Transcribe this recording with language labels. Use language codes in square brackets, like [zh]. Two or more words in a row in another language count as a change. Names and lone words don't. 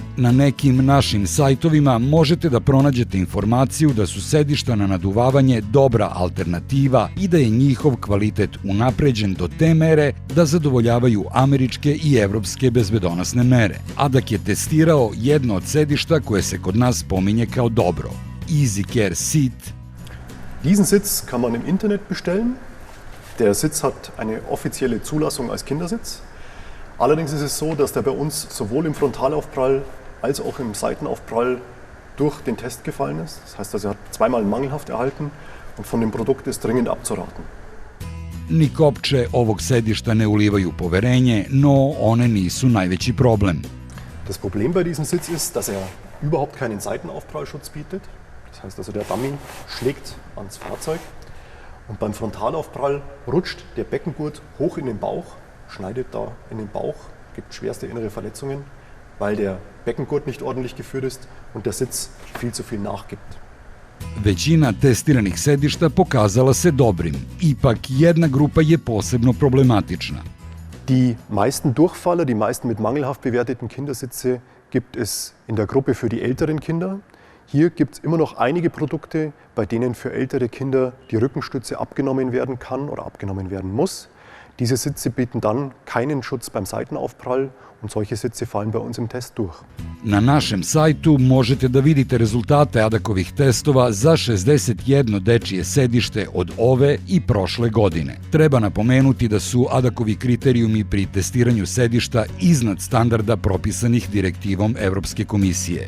[sr] Na nekim našim sajtovima možete da pronađete informaciju da su sedišta na naduvavanje dobra alternativa i da je njihov kvalitet unapređen do te mere da zadovoljavaju američke i evropske bezbedonosne mere. ADAC je testirao jedno od sedišta koje se kod nas pominje kao dobro. EasyCare Seat. [de] Diesen Sitz kann man im Internet bestellen. Der Sitz hat eine offizielle Zulassung als Kindersitz. Allerdings ist es so, dass der bei uns sowohl im Frontalaufprall als auch im Seitenaufprall durch den Test gefallen ist. Das heißt, er hat zweimal mangelhaft erhalten und von dem Produkt ist dringend abzuraten. [sr] Ni kopče ovog sedišta ne ulivaju poverenje, no one nisu najveći problem. [de] Das Problem bei diesem Sitz ist, dass er überhaupt keinen Seitenaufprallschutz bietet. Das heißt also, der Dummy schlägt ans Fahrzeug. Und beim Frontalaufprall rutscht der Beckengurt hoch in den Bauch, schneidet da in den Bauch, gibt schwerste innere Verletzungen, weil der Beckengurt nicht ordentlich geführt ist und der Sitz viel zu viel nachgibt. [sr] Većina testiranih sedišta pokazala se dobrim, ipak jedna grupa je posebno problematična. [de] Die meisten Durchfaller, die meisten mit mangelhaft bewerteten Kindersitze gibt es in der Gruppe für die älteren Kinder. Hier gibt es immer noch einige Produkte, bei denen für ältere Kinder die Rückenstütze abgenommen werden kann oder abgenommen werden muss. Diese Sitze bieten dann keinen Schutz beim Seitenaufprall und solche Sitze fallen bei uns im Test durch. [sr] Na našem sajtu možete da vidite rezultate ADAC-ovih testova za 61 dečije sedište od ove i prošle godine. Treba napomenuti da su ADAC-ovi kriterijumi pri testiranju sedišta iznad standarda propisanih direktivom Evropske komisije.